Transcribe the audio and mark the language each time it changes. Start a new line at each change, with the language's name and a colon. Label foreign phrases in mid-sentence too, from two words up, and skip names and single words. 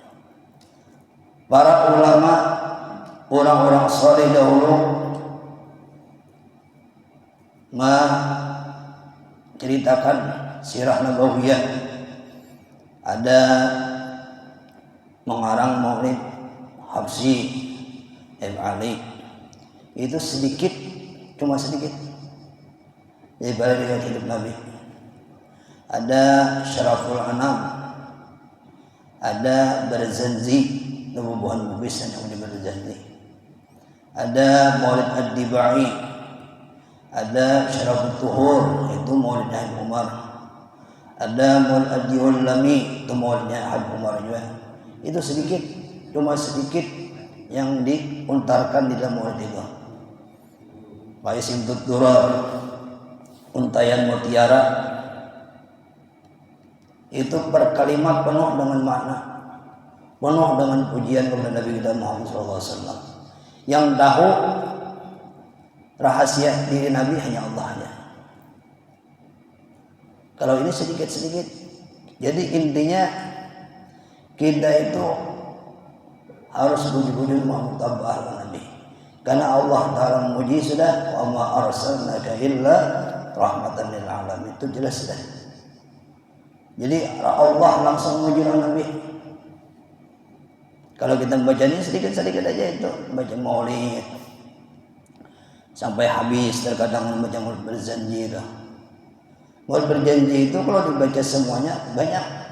Indonesian: Para ulama, orang-orang saleh dahulu menceritakan sirah nabawiyah. Ada mengarang maulid Habsyi Ibn Ali. Itu sedikit, cuma sedikit daripada riwayat hidup Nabi. Ada Syaraful Anam, ada Barzanji, Nubuhan Mubisan yang Barzanji. Ada Maulid Ad-Dibai, ada Syarafut Tuhur, itu Maulid Habib Umar. Ada Maulid Ad-Diwallami, itu Maulidnya Habib Umar juga. Itu sedikit, cuma sedikit yang diuntarkan di dalam maulid itu. Baisim Durar, Untayan Mutiara, itu per kalimat penuh dengan makna, penuh dengan pujian kepada Nabi kita Muhammad SAW. Yang tahu rahasia diri Nabi hanya Allah saja. Kalau ini sedikit-sedikit. Jadi intinya kita itu harus puji-puji mutabah Nabi. Karena Allah Ta'ala memuji sudah,
Arabic: وما أرسلناك إلا رحمة للعالمين.
Indonesian: Itu jelas sudah. Jadi Allah langsung memuji Nabi. Kalau kita membaca ini sedikit-sedikit aja itu, baca maulid sampai habis, terkadang membaca maulid berjanji itu. Maulid berjanji itu kalau dibaca semuanya banyak.